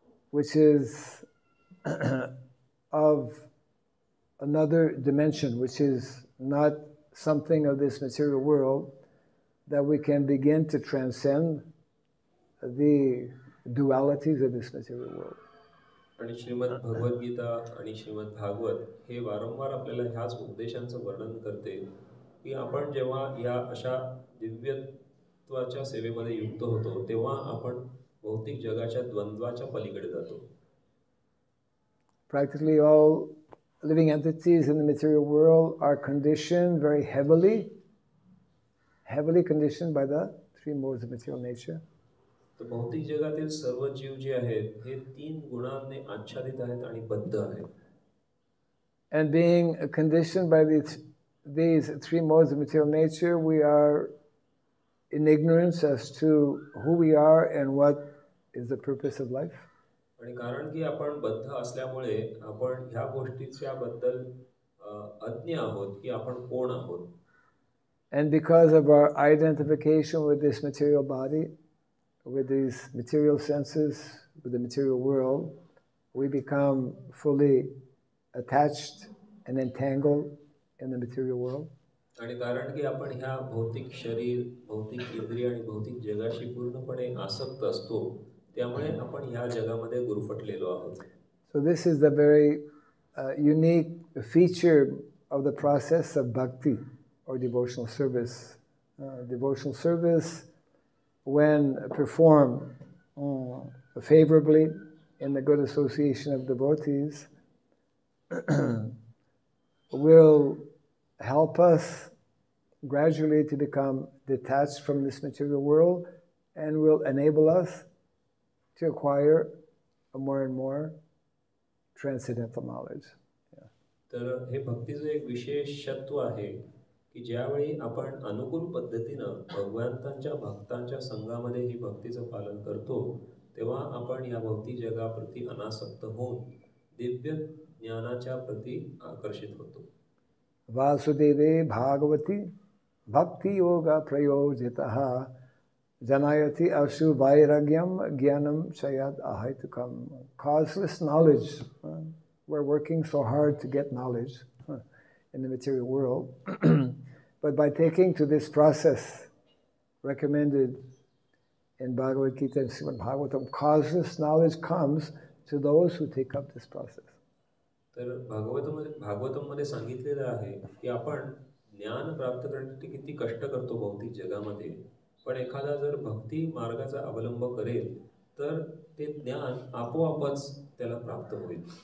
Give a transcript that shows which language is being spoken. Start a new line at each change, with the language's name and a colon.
English: which is of another dimension, which is not something of this material world, that we can begin to transcend the dualities of this material world.
Marathi: आणि श्रीमद भगवद्गीता आणि श्रीमद भागवत हे वारंवार आपल्याला ह्याच उपदेशांचं वर्णन करते की आपण जेव्हा या अशा दिव्यत्वाच्या सेवेमध्ये युक्त होतो तेव्हा आपण भौतिक जगाच्या द्वंद्वाच्या पलीकडे जातो.
English: Practically all living entities in the material world are conditioned very heavily conditioned by the three modes of material nature.
Marathi: तर भौतिक जगातील सर्व जीव जे आहेत हे 3 गुणांनी आच्छादित आहेत आणि बद्ध आहेत.
English: And being conditioned by these three modes of material nature, we are in ignorance as to who we are and what is the purpose of life.
Marathi: आणि कारण की आपण बद्ध असल्यामुळे आपण ह्या गोष्टीच्या बद्दल अज्ञ आहोत की आपण कोण आहोत.
English: And because of our identification with this material body, with these material senses, with the material world, we become fully attached and entangled in the material world.
Marathi: आणि कारण की आपण ह्या भौतिक शरीर, भौतिक इंद्रिय आणि भौतिक जगाशी पूर्णपणे आसक्त असतो, त्यामुळे आपण ह्या जगामध्ये गुरफटलेलो आहोत.
English: So this is the very unique feature of the process of bhakti or devotional service. Devotional service, when performed favorably in the good association of devotees, will help us gradually to become detached from this material world and will enable us to acquire a more and more transcendental knowledge.
Marathi: तर हे भक्तीचं एक विशेषत्व आहे की ज्यावेळी आपण अनुकूल पद्धतीनं भगवंतांच्या भक्तांच्या संघामध्ये ही भक्तीचं पालन करतो तेव्हा आपण या भौतिक जगाप्रती अनासक्त होऊन दिव्य ज्ञानाच्या प्रती आकर्षित होतो.
Sanskrit: वासुदेवे भागवती भक्ति yoga प्रयोजितः janayati asu vairagyam jnanam chayat ahaitukam.
English: Causeless knowledge. We're working so hard to get knowledge in the material world. But by taking to this process recommended in Bhagavad Gita and Srimad Bhagavatam, causeless knowledge comes to those who take up this process.
Marathi: तर भागवतमध्ये सांगितलेलं आहे की आपण ज्ञान प्राप्त करण्यासाठी किती कष्ट करतो भौतिक जगामध्ये, पण एखादा जर भक्ती मार्गाचा अवलंब करेल तर ते ज्ञान आपोआपच त्याला प्राप्त होईल.